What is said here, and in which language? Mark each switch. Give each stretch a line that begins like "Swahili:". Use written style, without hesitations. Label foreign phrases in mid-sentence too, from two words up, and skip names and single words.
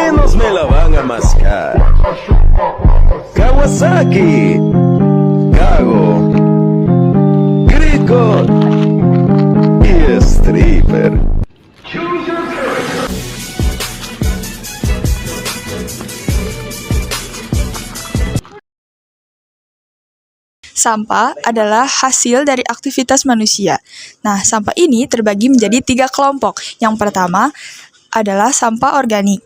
Spanish: todos me la van a mascar. Kawasaki, Kago, Grico y Stripper.
Indonesian: Sampah adalah hasil dari aktivitas manusia. Nah, sampah ini terbagi menjadi 3 kelompok. Yang pertama adalah sampah organik.